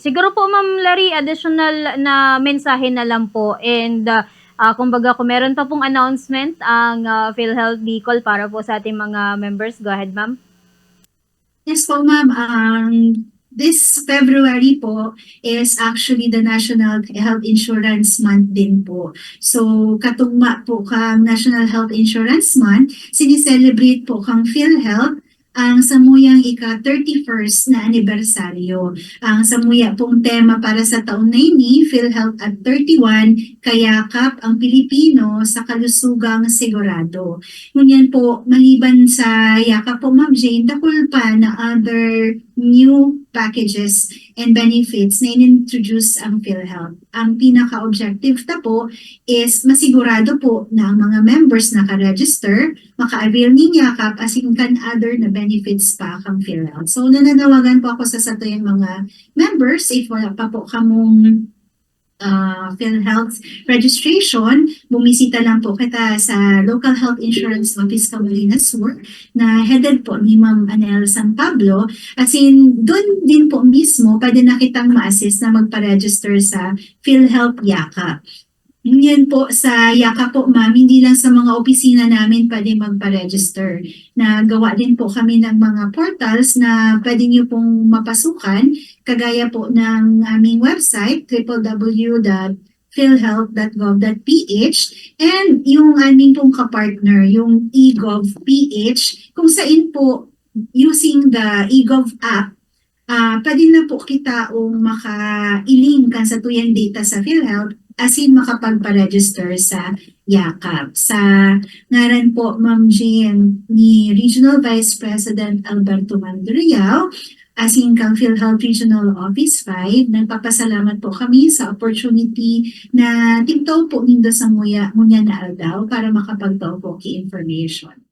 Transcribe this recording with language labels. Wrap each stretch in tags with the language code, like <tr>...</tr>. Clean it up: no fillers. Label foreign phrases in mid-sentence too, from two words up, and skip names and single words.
<tl>Siguro po, Ma'am Larry, additional na mensahe na lang po. And kumbaga, kung meron pa pong announcement ang PhilHealth Bicol para po sa ating mga members,</tl> <en>go ahead, ma'am. Yes po, ma'am. This February po is actually the National Health Insurance Month din po.</en> <bik>So, katugma po kang National Health Insurance Month, sinicelebrate po kang PhilHealth ang samuyang ika-31st na anibersaryo. Ang samuya pong tema para sa taon na ini, PhilHealth at 31, kayakap ang Pilipino sa kalusugang sigurado. Ngunyan po, maliban sa yakap po, Ma'am Jane, dakul pa na</bik> <en>other new packages and benefits</en> <bik>na in-introduce ang PhilHealth. Ang pinaka-objective ta po is masigurado po na ang mga members na ka-register, maka-avail ni yakap as in kan other na benefits pa kang PhilHealth. So nananawagan po ako sa satuyang mga members, if wala pa po kamong PhilHealth registration, bumisita lang po kita sa</bik> <en>local health insurance office</en> <bik>Camolinas Sur na headed po ni Ma'am Anel San Pablo. As in,</bik> <tl>doon din po mismo pwede na kitang ma-assist na magpa-register sa PhilHealth Yaka. Yan po sa Yaka po ma'am, hindi lang sa mga opisina namin pwede magpa-register. Nagawa din po kami ng mga portals na pwede niyo pong mapasukan, kagaya po ng aming website www.philhealth.gov.ph, and yung aming pong kapartner, yung eGovPH, kung saan po</tl> <en>using the eGov app,</en> <tl>pwede na po kita o maka-link kan sa tuyang data sa PhilHealth as in makapagpa-register sa YAKAP.</tl> <bik>Sa ngaran po, Ma'am Jean, ni Regional Vice President Alberto Manduriao, as in kang PhilHealth Regional Office 5, nagpapasalamat po kami sa opportunity na tigtaw po nindo sa muya na aldaw para makapagtaw po ki information.</bik>